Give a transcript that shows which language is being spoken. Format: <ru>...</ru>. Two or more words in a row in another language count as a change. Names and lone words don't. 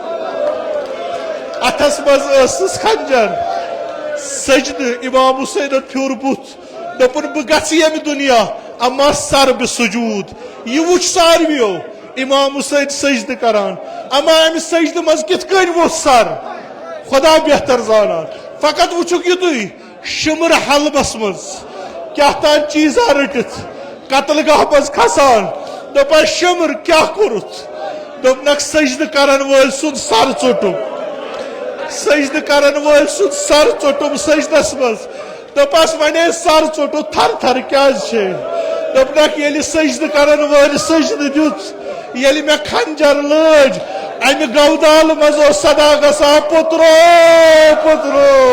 <ks>अथस मज खंजर सजद इमाम हुसैन फ्योर बुत दपुन बह गम दुनिया अमा सर बह सुजूद यह वुच सारवियो इमाम हुसैन सजद करान अमा अमि सजद मज कित कन वो सर खुदा बेहतर जानान फकत वुचुक युत शुमर हलबस मज क्या तान चीजा रटित कतलगाह मज खसान दपा शुमर क्या कोरुत दोपनक सजद करन वल सुन सर चोटुम सजद करन वल सुन सर चोटुम सजदस मज दपस वने सर चोटु थर थर क्या दोपनक ये सजद करन वल सजद दुत ये मे खंजर लज अमि गवदाल मज सदा गसा पुत्रो पुत्रो</ks>